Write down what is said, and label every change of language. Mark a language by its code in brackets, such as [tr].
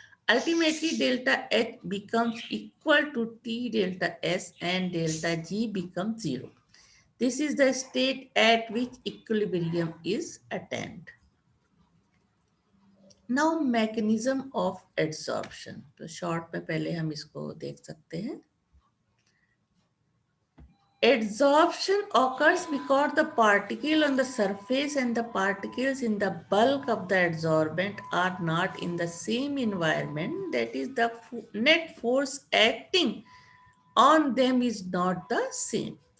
[en] Ultimately, delta H becomes equal to T delta S and delta G becomes zero. This is the state at which equilibrium is attained. Now, mechanism of adsorption. [hi] तो short में पहले हम इसको देख सकते हैं. [en] Adsorption occurs because the particle on the surface and the particles in the bulk of the adsorbent are not in the same environment. That is, the net force acting on them is not the same.